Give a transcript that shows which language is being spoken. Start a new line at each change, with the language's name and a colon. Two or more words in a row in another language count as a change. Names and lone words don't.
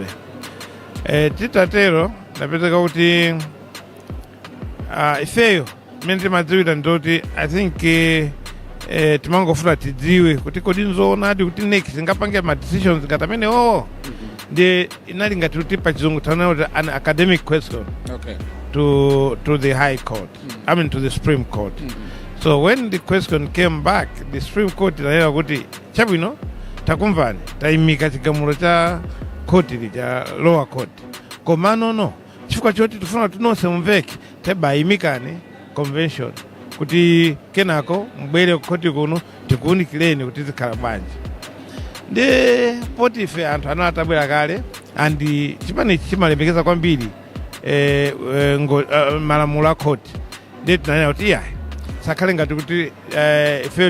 Nyanja: Titatero napezeka kuti ifeyo mene timadziwira ndoti
English: I think
Nyanja: timangofuna tidziwe kuti kodi nzoonadi kuti NEC singapange ma decisions ngati amene ndi inali ngati kuti pachizungu tanaoti
English: an academic question to the High Court, I mean to the Supreme Court. So when the question came back, the Supreme Court
Nyanja: inanena kuti chabwino takumvani taimika chigamulo cha court cha
English: lower court
Nyanja: koma no chifukwa choti tifuna tunonse mumveke tabayimikani convention kuti kenako mbwere kukoti kuno tikuunikireni kuti zikhala bwanji ndi poti ife anthu anatabwera kale andi Chipani chimalemekeza kwambiri malamulo a court ndi tinanena kuti iyayi sakhale ngati kuti ife